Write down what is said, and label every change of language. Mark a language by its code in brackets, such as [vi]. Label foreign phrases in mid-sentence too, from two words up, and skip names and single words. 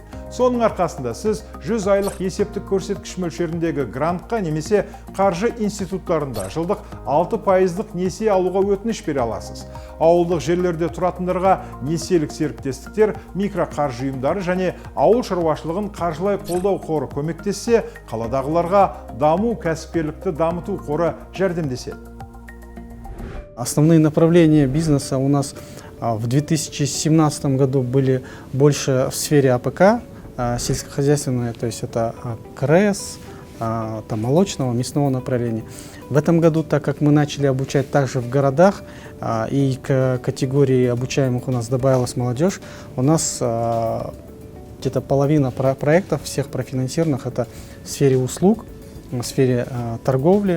[kk] Соның арқасында сіз 100 айлық есептік көрсеткіш мөлшеріндегі грантқа немесе қаржы институттарында жылдық 6% несие алуға өтініш бере аласыз. Ауылдық жерлерде тұратындарға несиелік серіктестіктер, микроқаржы ұйымдары және ауыл шаруашылығын қаржылай қолдау қоры көмектессе, қаладағыларға даму кәсіпкерлікті дамыту қоры жәрдемдеседі. [ru] Основные направления бизнеса у нас в 2017 году были больше в сфере АПК, сельскохозяйственное, то есть это КРС, там, молочного, мясного направления. В этом году, так как мы начали обучать также в городах, и к категории обучаемых у нас добавилась молодежь, у нас где-то половина проектов всех профинансированных это в сфере услуг, в сфере торговли.